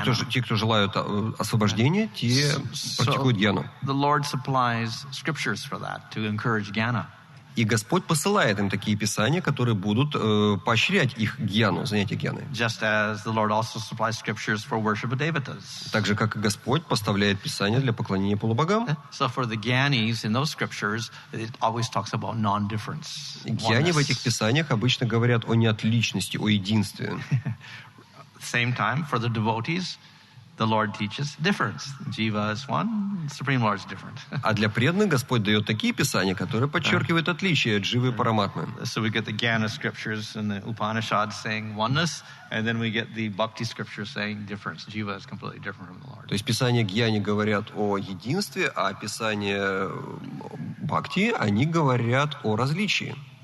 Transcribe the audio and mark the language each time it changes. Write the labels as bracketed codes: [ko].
[ru] Те, кто желают освобождения, те практикуют гьяну. [en] The Lord supplies scriptures for that, to encourage jnana. [ru] И Господь посылает им такие писания, которые будут поощрять их гьяну, занятие гьяной. [en] Just as the Lord also supplies scriptures for worship of devatas. [ru] Так же, как и Господь поставляет писания для поклонения полубогам. [en] So for the jnanis in those scriptures, it always talks about non-difference. [ru] Гьяни в этих писаниях обычно говорят о неотличности, о единстве. [en] Same time, for the devotees, the Lord teaches difference. Jiva is one, Supreme Lord is different. [ru] А для преданных Господь дает такие писания, которые подчеркивают отличие от Дживы и Параматмы. [en] So we get the Jnana scriptures and the Upanishads saying oneness, and then we get the Bhakti scriptures saying difference. Jiva is completely different from the Lord. [ru] То есть писания Гьяни говорят о единстве, а писания Бхакти, они говорят о различии.